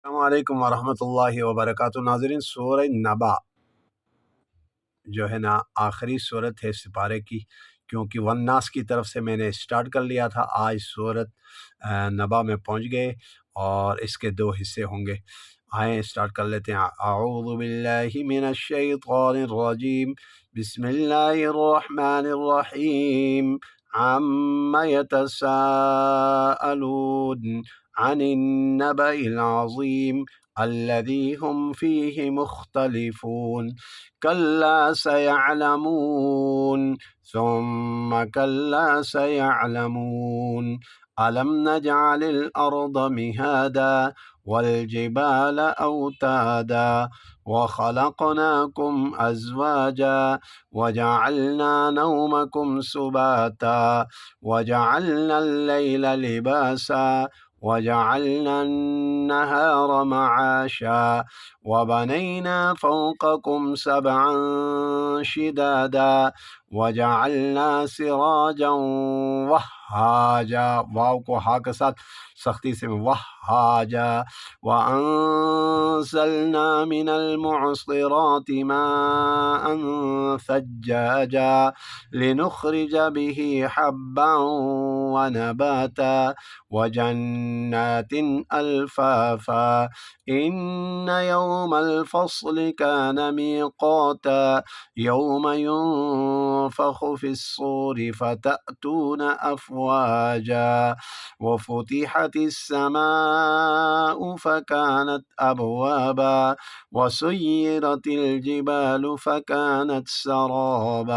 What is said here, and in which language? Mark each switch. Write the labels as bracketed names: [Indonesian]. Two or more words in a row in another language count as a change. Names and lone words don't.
[Arabic] السلام عليكم ورحمة الله وبركاته. [Urdu] ناظرین، سورہ نبا جو ہے نا آخری سورت ہے سپارے کی، کیونکہ والناس کی طرف سے میں نے اسٹارٹ کر لیا تھا. آج سورت نبا میں پہنچ گئے اور اس کے دو حصے ہوں گے. آئے اسٹارٹ کر لیتے ہیں. [Arabic] أعوذ بالله من الشيطان الرجيم، بسم الله الرحمن الرحيم. عم يتساءلون عن النبإ العظيم الذي هم فيه مختلفون كلا سيعلمون ثم كلا سيعلمون ألم نجعل الأرض مهادا وال جبال أوتادا وخلقناكم أزواجا وجعلنا نومكم سباتا وجعلنا الليل لباسا وجعلنا النهار معاشا وبنينا فوقكم سبعا شدادا وجعلنا سراجا وهاجا. [Urdu] واؤ کو ہا کے ساتھ سختی سے وهاجا. [Arabic] وأنزلنا من المعصرات ماء ثجاجا لنخرج به حبا ونباتا وجنات ألفافا إن يوم الفصل كان ميقاتا يوم ينفخ في الصور فتأتون أفواجا وفتحت ال سماء فكانت أبوابا وسيرت الجبال فكانت سرابا